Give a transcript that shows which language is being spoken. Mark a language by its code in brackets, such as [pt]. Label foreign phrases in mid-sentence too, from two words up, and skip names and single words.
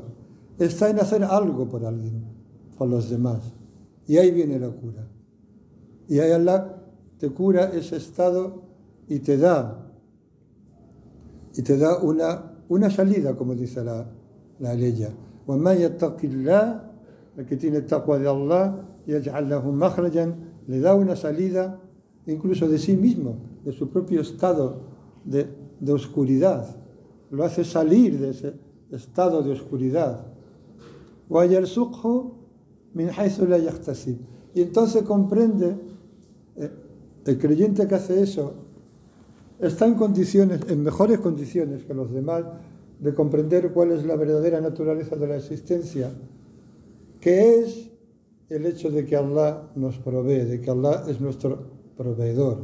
[es] Está en hacer algo por alguien, por los demás. Y ahí viene la cura. Y ahí Allah te cura ese estado y te da una salida, como dice la aleya. [ar] وَمَنْ يَتَّقِ اللَّهَ, [es] el que tiene taqwa de Allah, [ar] يَجْعَلْ لَهُ مَخْرَجًا, [es] le da una salida incluso de sí mismo, de su propio estado de oscuridad. Lo hace salir de ese estado de oscuridad. [ar] وَيَرْزُقْهُ مِنْ حَيْثُ لَا يَحْتَسِبُ. [es] Y entonces comprende, el creyente que hace eso, está en mejores condiciones que los demás, de comprender cuál es la verdadera naturaleza de la existencia, que es el hecho de que Allah nos provee, de que Allah es nuestro proveedor.